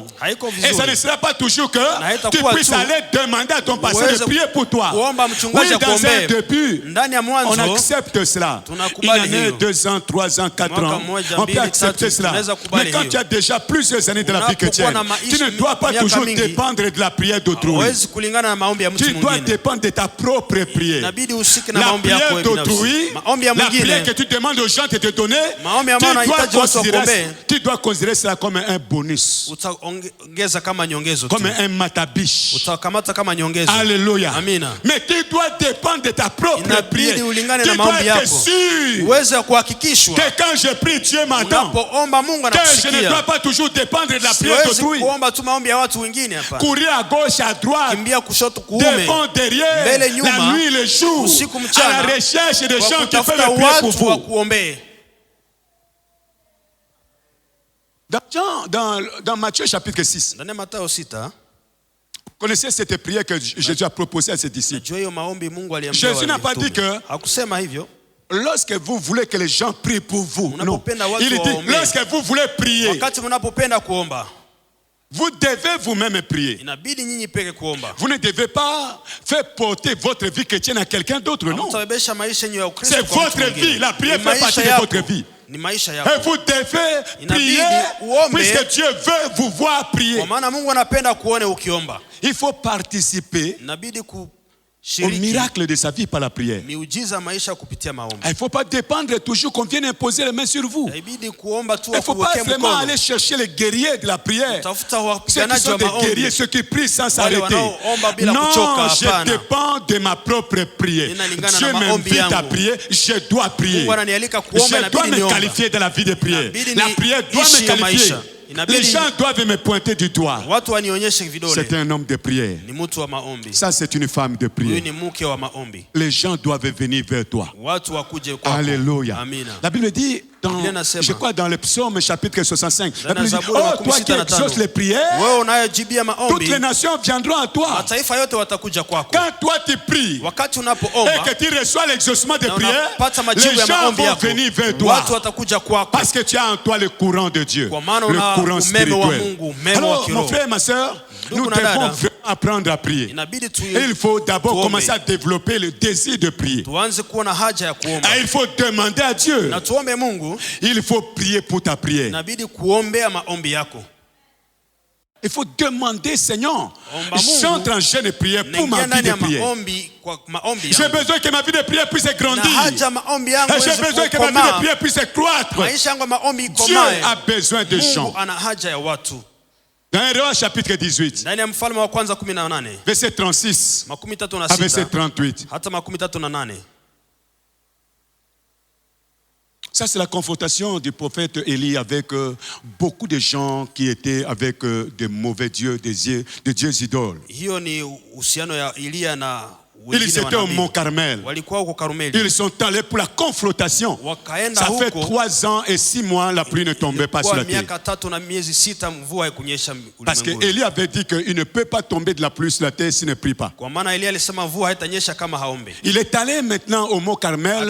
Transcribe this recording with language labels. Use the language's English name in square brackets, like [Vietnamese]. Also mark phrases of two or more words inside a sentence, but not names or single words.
[French] Et ce ne sera pas toujours que tu puisses aller demander à ton pasteur de prier pour toi. Oui, dans un début, on accepte cela. Il y en a 2 ans, 3 ans, 4 ans. On peut accepter cela. Mais quand tu as déjà plusieurs années de la vie chrétienne, tu ne dois pas toujours dépendre de la prière d'autrui. [Swahili] Hawezi kulingana na maombi ya mtu [French] Tu dois [Swahili] mwingine. [French] dépendre de ta propre prière. [Swahili] Inabidi usike na [French] La [Swahili] maombi yako [French] prière [Swahili] wewe binafsi. [French] d'autrui, [Swahili] Maombi ya [French] la prière [Swahili] mwingine. [French] que tu demandes aux gens de te donner, [Swahili] Maombi ambayo unahitaji watu wakuombee. [French] tu dois considérer cela comme un bonus, [Swahili] Utaongeza kama nyongezo tu. [French] comme un matabiche. [Swahili] Utakamata kama nyongezo. [French] Alléluia. [Swahili] Amina. [French] Mais tu dois dépendre de ta propre prière. [Swahili] Inabidi ulingane na [French] Tu dois [Swahili] maombi [French] être [Swahili] yako. [French] sûr [Swahili] Uweze kuhakikishwa [French] que quand je prie, Dieu m'entend. [Swahili] unapoomba Mungu [French] Que je ne dois [Swahili] anakusikia. [French] pas toujours dépendre de la prière [Swahili] Siwezi [French] d'autrui. [Swahili] kuomba tu maombi ya watu wengine hapa. [French] Courir à gauche, à droite, [Swahili] Kimbia kushoto kuume. [French] devant, derrière, [Swahili] Mbele nyuma, [French] la nuit, le jour, [Swahili] usiku [French] à [Swahili] mchana, [French] la recherche de [Swahili] kwa [French] gens qui peuvent [Swahili] kutafuta [French] prier pour [Swahili] watu wa [French] vous. [Swahili] kuombee. [French] Dans Matthieu chapitre 6, [Swahili] Ndani ya Mathayo 6, [French] connaissez cette prière que Jésus a proposée à ses disciples. [Swahili] najua hiyo maombi Mungu aliambia [French] Jésus n'a pas [Swahili] mitume. [French] dit que [Swahili] Hakusema hivyo. [French] lorsque vous voulez que les gens prient pour vous, non. [Swahili] Unapopenda watu [French] Il dit, [Swahili] waombee. [French] lorsque vous voulez prier, [Swahili] Wakati mnapopenda kuomba, [French] vous devez vous-même prier. [Swahili] inabidi nyinyi peke kuomba. [French] Vous ne devez pas faire porter votre vie chrétienne à quelqu'un d'autre, non. [Swahili] Mtabebesha maisha yenu ya Ukristo [French] C'est [Swahili] kwa mtu [French] votre [Swahili] mwingine. [French] vie. La prière [Swahili] Ni [French] fait [Swahili] maisha [French] partie de [Swahili] yako. [French] votre vie. [Swahili] Ni maisha [French] Et [Swahili] yako. [French] vous devez [Swahili] Inabidi [French] prier [Swahili] uombe. [French] puisque Dieu veut vous voir prier. [Swahili] Kwa maana Mungu anapenda kuone ukiomba. [French] Il faut participer [Swahili] Inabidi [French] au [Swahili] kushiriki [French] miracle de sa vie par la prière. [Swahili] miujiza maisha kupitia maombi. [French] Il ne faut pas dépendre toujours qu'on vienne imposer les mains sur vous. [Swahili] Inabidi kuomba tu [French] Il ne faut pas [Swahili] wakuwekee [French] vraiment [Swahili] mkono. [French] aller chercher les guerriers de la prière. [Swahili] Tafuta [French] Ceux qui [Swahili] wapiganaji [French] sont [Swahili] wa [French] des guerriers, [Swahili] maombi. [French] ceux qui prient sans [Swahili] Wale [French] s'arrêter. [Swahili] wanaoomba bila [French] Non, [Swahili] kuchoka, [French] je [Swahili] hapana. [French] dépends de ma propre prière. [Swahili] Ninalingana [French] Dieu [Swahili] na maombi [French] m'invite à [Swahili] yangu. [French] prier, je dois prier. [Swahili] Mungu ananialika kuomba, [French] Je dois [Swahili] inabidi [French] me [Swahili] niombe. [French] qualifier dans la vie de prière. [Swahili] Inabidi [French] La prière doit [Swahili] niishi [French] me [Swahili] ya [French] qualifier. [Swahili] maisha. Inabidi- [French] Les gens doivent me pointer du doigt. [Swahili] Watu wanionyeshe [French] C'est [Swahili] vidole. [French] un homme de prière. [Swahili] Ni mtu wa maombi. [French] Ça, c'est une femme de [Swahili] Huyu [French] prière. [Swahili] ni mke wa maombi. [French] Les gens doivent venir vers toi. [Swahili] Watu wakuje kwako. [French] Alléluia. [Swahili] Amina. [French] La Bible dit, [Swahili] Biblia inasema, [French] je crois dans le psaume chapitre 65, la [Swahili] Ndani [French] Bible [Swahili] ya [French] dit, [Swahili] Zaburi [French] oh, [Swahili] makumi [French] toi [Swahili] sita [French] qui [Swahili] na tano. [French] exauces les prières, [Swahili] Wewe unayejibia [French] toutes [Swahili] maombi, [French] les nations viendront à toi. [Swahili] mataifa yote watakuja kwako. [French] Quand toi tu pries [Swahili] Wakati [French] et [Swahili] unapoomba [French] que tu reçois l'exaucement de [Swahili] na [French] prière, [Swahili] unapata [French] les [Swahili] majibu ya [French] gens [Swahili] maombi [French] vont [Swahili] yako, [French] venir vers toi. [Swahili] watu watakuja kwako. [French] Parce que tu as en toi le courant de Dieu, [Swahili] Kwa maana [French] le [Swahili] una [French] courant [Swahili] umeme wa [French] spirituel. [Swahili] Mungu, umeme wa [French] Alors, [Swahili] kiroho. [French] mon frère, ma soeur, [Swahili] Ndugu [French] nous [Swahili] na [French] devons [Swahili] dada, [French] vraiment apprendre à prier. [Swahili] Inabidi tu [French] Et il faut d'abord [Swahili] tuombe. [French] commencer à développer le désir de prier. [Swahili] tuanze kuwa na haja ya kuomba. [French] Et il faut demander à Dieu. [Swahili] Na tuombe Mungu, [French] Il faut prier pour ta prière. [Swahili] inabidi kuombea maombi yako. [French] Il faut demander, Seigneur, [Swahili] Omba Mungu. [French] j'entre en jeûne et prière pour ma [Swahili] Naingia [French] vie [Swahili] ndani [French] de [Swahili] ya [French] prière. [Swahili] maombi kwa maombi [French] J'ai [Swahili] yangu. [French] besoin que ma vie de prière puisse [Swahili] Na [French] grandir. [Swahili] haja maombi yangu [French] Et j'ai [Swahili] iweze [French] besoin que ma vie de [Swahili] kukomaa. [French] prière puisse croître. [Swahili] Maisha yangu ya maombi [French] Dieu [Swahili] ikomae. [French] a besoin de gens. [Swahili] Mungu ana haja ya watu. [French] Dans Héroïe chapitre 18, [Swahili] Ndani ya Mfalme wa kwanza 18, [French] verset 36 [Swahili] makumi tatu na [French] à verset [Swahili] sita [French] 38. [Swahili] hata makumi tatu na nane. [French] Ça, c'est la confrontation du prophète Élie avec beaucoup de gens qui étaient avec des mauvais dieux, des dieux idoles. [Swahili] Hiyo ni uhusiano ya Elia na [French] Ils [Swahili] wengine [French] étaient au [Swahili] wanabii. [French] mont Carmel. [Swahili] Walikuwa huko Karmeli. [French] Ils sont allés pour la confrontation. [Swahili] Wakaenda [French] Ça fait [Swahili] huko [French] 3 ans et 6 mois, la pluie ne tombait pas sur [Swahili] kwa [French] la terre. [Swahili] miaka 3 na miezi 6 mvua haikunyesha [French] Parce que [Swahili] ulimwenguni. [French] Élie avait dit qu'il ne peut pas tomber de la pluie sur la terre s'il ne prie pas. [Swahili] Kwa maana Elia alisema mvua haitanyesha kama haombe. [French] Il est allé maintenant au mont Carmel